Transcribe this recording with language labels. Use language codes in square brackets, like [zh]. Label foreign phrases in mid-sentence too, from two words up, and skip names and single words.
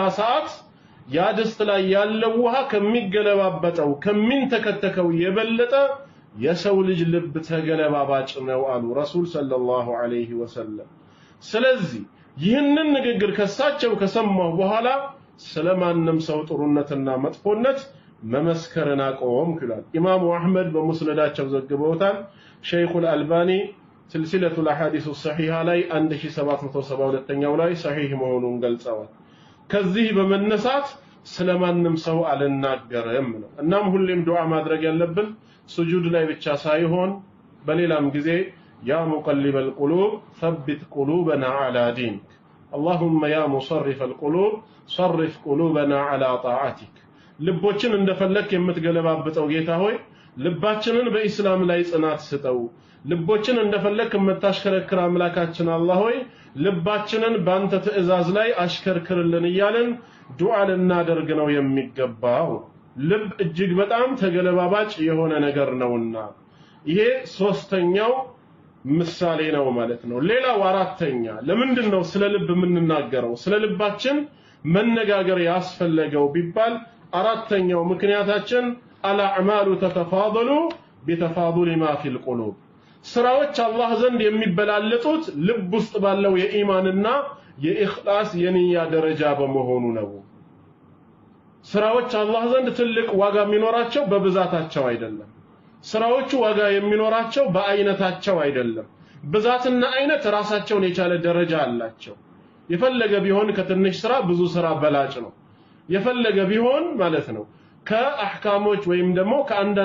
[am] ሰዓት ያ ድስት ላይ ያለው ውሃ ከሚገለባበጠው ከሚንተከተከው የበለጠ የሰው ልጅ ልብ ተገለባባጭ ነው አሉ ረሱል [ar] صلى الله عليه وسلم። [am] ስለዚህ ይህንን ንግግር ከሳቸው ከሰማሁ በኋላ ስለማንም ሰው ጥሩነትና መጥፎነት መመስከርን አቆምኩ ይላል። ኢማሙ አህመድ በሙስነዳቸው ዘግበውታል። ሸይኹል አልባኒ ሲልሲለቱል አሐዲስ ሰሒሃ ላይ 1772ኛው ላይ ሰሒህ መሆኑን ገልጸዋል። ከዚህ በመነሳት ስለማንም ሰው አልናገርም ነው። እናም ሁሌም ዱዓ ማድረግ ያለብን ስጁድ ላይ ብቻ ሳይሆን በሌላም ጊዜ [ar] يا مقلب القلوب ثبت قلوبنا على دينك اللهم يا مصرف القلوب صرف قلوبنا على طاعتك [am] ልቦችን እንደፈለክ የምትገለባብጠው ጌታ ሆይ ልባችንን በእስላም ላይ ጽናት ስጠው። ልቦችን እንደፈለክ የምታሽከረክር አምላካችን አላህ ሆይ ልባችንን ባንተ ትእዛዝ ላይ አሽከርክርልን እያልን ዱዓ ልናደርግ ነው የሚገባው። ልብ እጅግ በጣም ተገለባባጭ የሆነ ነገር ነውና ይሄ ሶስተኛው ምሳሌ ነው ማለት ነው። ሌላው አራተኛ ለምንድነው ስለ ልብ የምንናገረው ስለ ልባችን መነጋገር ያስፈልገው ቢባል አራተኛው ምክንያታችን [ar] الأعمال تتفاضل بتفاضل ما في القلوب [am] ስራዎች አላህ ዘንድ የሚበላለጡት ልብ ውስጥ ባለው የኢማንና የኢኽላስ የንያ ደረጃ በመሆኑ ነው። ስራዎች አላህ ዘንድ ትልቅ ዋጋ የሚኖራቸው በብዛታቸው አይደለም። ስራዎቹ ዋጋ የሚኖራቸው በአይነታቸው አይደለም። ብዛትና አይነት ራሳቸውን የቻለ ደረጃ አላቸው። የፈለገ ቢሆን ከትንሽ ስራ ብዙ ስራ በላጭ ነው። የፈለገ ቢሆን ማለት ነው ከአህካሞች ወይም ደግሞ ከአንዳንድ